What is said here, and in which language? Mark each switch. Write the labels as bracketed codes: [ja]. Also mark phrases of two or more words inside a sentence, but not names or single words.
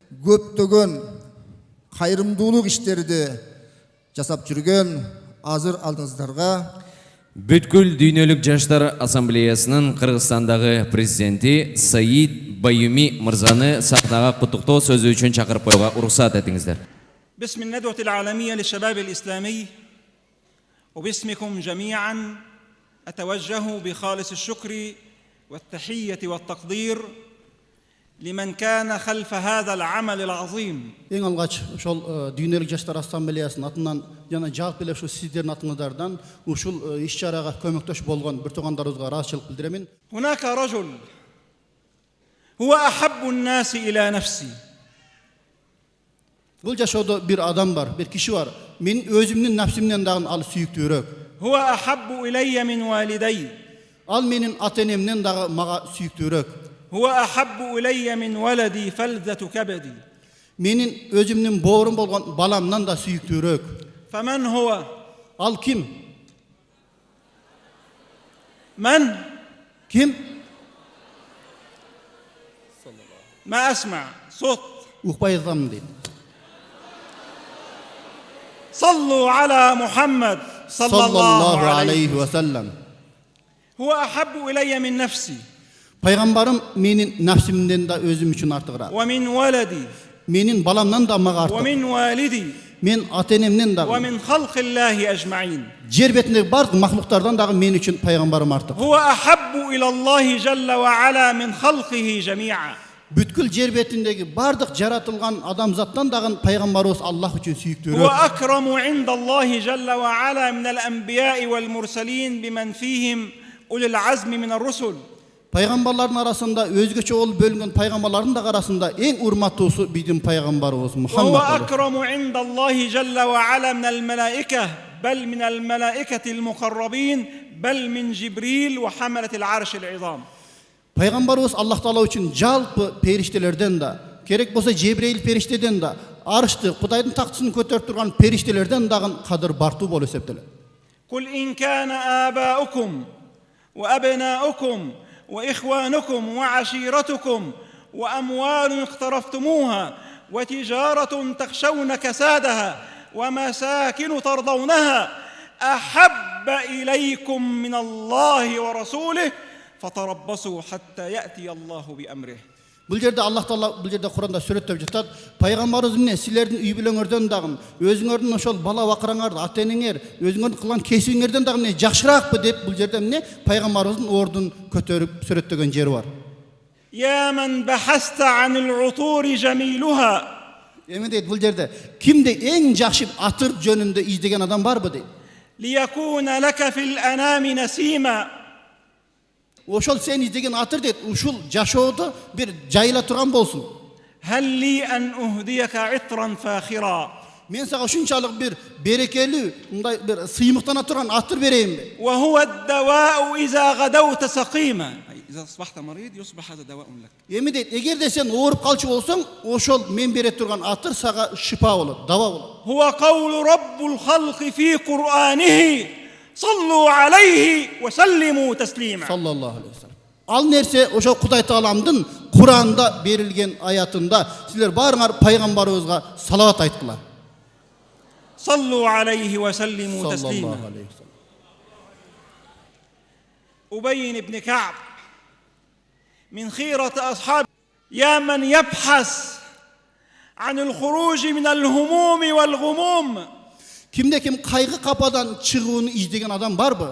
[ky] көптөгөн кайрымдуулук иштерди жасап жүргөн азыр алдыңыздарга Бүткүл дүйнөлүк жаштар ассамблеясынын Кыргызстандагы президенти Саид Баюми мырзаны сахнага куттуктоо сөзү үчүн чакырып коюуга уруксат этиңиздер. [ar] باسم الندوة العالمية للشباب الإسلامي وباسمكم جميعا أتوجه بخالص الشكر والتحية والتقدير لمن كان خلف هذا العمل العظيم. [ky] Ең алгач ошол дүйнөлүк жаштар ассамблеясынын атынан жана жалпы эле ушу сиздердин атыңыздардан ушул иш-чарага көмөктөш болгон бир туугандарыбызга ыраазычылык билдирем. [ar] هناك رجل هو أحب الناس إلى نفسي. [ky] Бул жашоодо бир адам бар, бир киши бар. Мен өзүмдүн нафсимден дагы ал сүйүктүүрөөк. [ar] هو أحب إلي من والدي. [ky] Ал менин ата-энемден дагы мага сүйүктүүрөөк. [ar] هو أحب إلي من ولدي فلذة كبدي. [ky] Менин өзүмдүн боорум болгон баламдан да сүйүктүүрөөк. [ar] فمن هو؟ [ky] Ал ким? [ar] من؟ [ky] Ким? [ar] ما أسمع صوت. [ky] Укпай атам дейт. [ar] صلوا على محمد صلى الله عليه عليه وسلم. هو أحب إلي من نفسي. [ky] Пайгамбарым менин нафсимден да өзүм үчүн артыгыраак. [ar] ومن ولدي. [ky] Менин баламдан да мага артык. [ar] ومن والدي. [ky] Мен ата-энемден дагы. [ar] ومن خلق الله أجمعين. [ky] Жер бетиндеги бардык махлуктардан дагы мен үчүн пайгамбарым артык. [ar] هو أحب إلى الله جل وعلا من خلقه جميعا. [ky] Бүткүл жер бетиндеги бардык жаратылган адамзаттан дагы пайгамбарыбыз Аллах үчүн [ar] هو [ky] сүйүктүүрөөк. [ar] أكرم عند الله جل وعلا من الأنبياء والمرسلين بمن فيهم أولي العزم من الرسل. [ky] Пайгамбарлардын арасында өзгөчө болуп бөлүнгөн пайгамбарлардын да арасында эң урматтуусу биздин пайгамбарыбыз [ar] وهو [ky] Мухаммад. [ar] أكرم عند الله جل وعلا من الملائكة بل من الملائكة المقربين بل من جبريل وحملة العرش العظام. [ky] Пайгамбарыбыз Аллах Таала үчүн жалпы периштелерден да, керек болсо Жебрейил периштеден да, арышты, Кудайдын тактысын көтөрүп турган периштелерден дагы кадыр бартуу болуп эсептелет. [ar] قل إن كان آباؤكم وأبناؤكم وإخوانكم وعشيرتكم وأموال اقترفتموها وتجارة تخشون كسادها ومساكن ترضونها أحب إليكم من الله ورسوله فتربصوا حتى يأتي الله بأمره. [ky] Бул жерде Аллах Таала бул жерде Куранда сүрөттөп жатат. Пайгамбарыбыз эмне силердин үй бүлөңөрдөн дагы, өзүңөрдүн ошол бала бакыраңар, ата-энеңер, өзүңөрдүн кылган кесибиңерден дагы эмне жакшыраакпы деп бул жерде эмне пайгамбарыбыздын ордун көтөрүп сүрөттөгөн жери бар. [ar] يا من بحثت عن العطور جميلها. [ky] Эми дейт бул жерде кимде эң жакшы атыр жөнүндө издеген адам барбы дейт. [ar] ليكون لك في الأنام نسيما. [ky] Ошол сен издеген атыр дейт, ушул жашоодо бир жайыла турган болсун. [ar] هل لي أن أهديك عطرا فاخرا. [ky] Мен сага ушунчалык бир берекелүү, мындай бир сыймыктана турган атыр берейинби? [ar] وهو الدواء إذا غدوت سقيما. إذا أصبحت مريض يصبح هذا دواء لك. [ky] Эми дейт, эгерде сен ооруп калчу болсоң, ошол мен бере турган атыр сага шифа болот, дава болот. [ar] هو قول رب الخلق في قرآنه صلوا عليه وسلموا تسليما. صلى الله عليه وسلم. [ky] Ал нерсе ошол Кудай Тааламдын Куранда берилген аятында силер барыңар пайгамбарыбызга салават айткыла. [ar] صلوا عليه وسلموا تسليما. صلى الله عليه وسلم. أبي بن كعب من خيرة أصحاب يا من يبحث عن الخروج من الهموم والغموم. [ky] Кимде ким кайгы кападан чыгыгыны издеген адам бар мы?